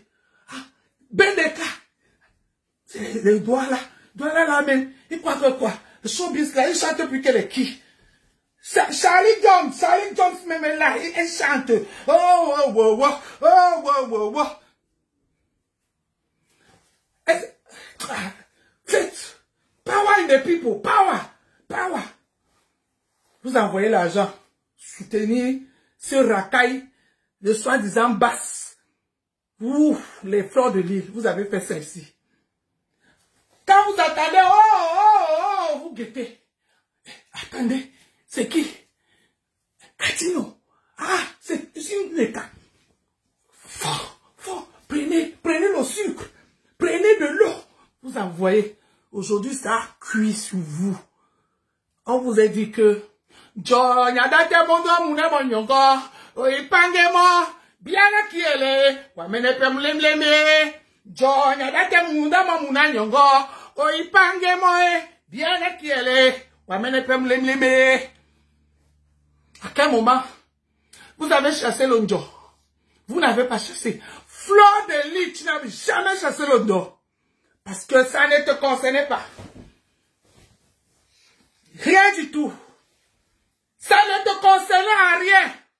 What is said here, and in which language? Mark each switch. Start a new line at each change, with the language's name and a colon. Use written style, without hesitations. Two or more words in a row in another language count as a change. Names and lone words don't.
French: Bendeka. Les doigts là même. Ils croient que quoi? Le showbiz là, ils chantent plus que les qui? Charlie Jones même est là, il chante. Faites.
English: Power in the people, power.
French: Vous envoyez l'argent, soutenir ce racaille de soi-disant basse. Ouf, les fleurs de l'île, vous avez fait ça ici. Quand vous attendez, vous guettez. Attendez, c'est qui? Catino. Ah, c'est une neka. Fort, prenez le sucre, prenez de l'eau. Vous envoyez. Aujourd'hui, ça a cuit sur vous. On vous a dit que John yadate mondo mune monyongo oipange mo biana kiele wamene pemlemleme John yadate munda mamuna nyongo oipange mo biana kiele wamene pemlemleme. À quel moment vous avez chassé l'ondo? Vous n'avez pas chassé. Fleur de Lys, tu n'avais jamais chassé l'ondo. Parce que ça ne te concernait pas. Rien du tout. Ça ne te concernait à rien.